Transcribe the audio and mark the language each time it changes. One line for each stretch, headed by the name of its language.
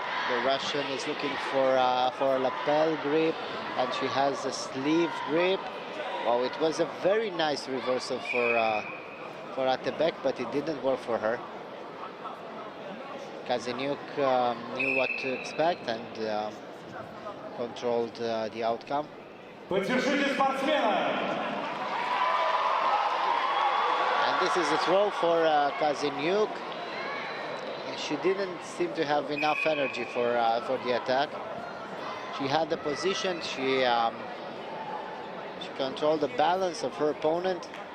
English: The Russian is looking for a lapel grip, and she has a sleeve grip. Well, it was a very nice reversal for Oterbek, but it didn't work for her. Kozenyuk knew what to expect and controlled the outcome.
Russian: Поддержите спортсмена!
English: This is a throw for Kozenyuk. She didn't seem to have enough energy for the attack. She had the position. She controlled the balance of her opponent.